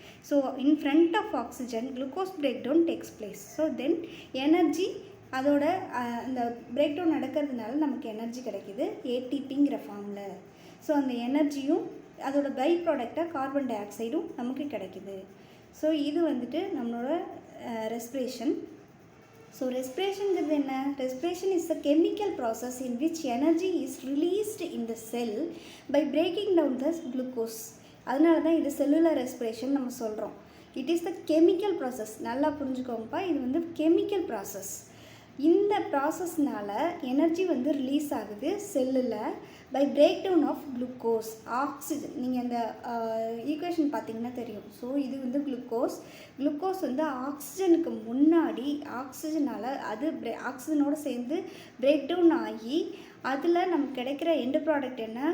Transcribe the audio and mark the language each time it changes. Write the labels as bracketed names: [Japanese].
[English] So in front of oxygen glucose break down takes place. [Tamil] So then energy அதோட இந்த break down நடக்கிறதுனால நமக்கு energy கிடைக்கிது ஏடிபிங்கிற ஃபார்மில். ஸோ அந்த எனர்ஜியும் அதோட பை ப்ராடக்டாக கார்பன் டை ஆக்சைடும் நமக்கு கிடைக்கிது. ஸோ இது வந்துட்டு நம்மளோட ரெஸ்பிரேஷன். [English] So respiration is என்ன? Respiration is a chemical process in which energy is released in the cell by breaking down the glucose. [Tamil] அதனால தான் இது செல்லுலர் ரெஸ்பிரேஷன் நம்ம சொல்கிறோம். [English] It is the chemical process. [Tamil] நல்லா புரிஞ்சுக்கோங்கப்பா, இது வந்து கெமிக்கல் ப்ராசஸ். இந்த ப்ராசஸ்னால எனர்ஜி வந்து ரிலீஸ் ஆகுது செல்லில் [English] by break down of glucose, [Tamil] oxygen. நீங்கள் அந்த ஈக்குவேஷன் பார்த்தீங்கன்னா தெரியும். ஸோ இது வந்து குளுக்கோஸ் வந்து ஆக்சிஜனுக்கு முன்னாடி ஆக்சிஜனால் அது ஆக்சிஜனோடு சேர்ந்து பிரேக் டவுன் ஆகி அதில் நமக்கு கிடைக்கிற எண்டு ப்ராடக்ட் என்ன?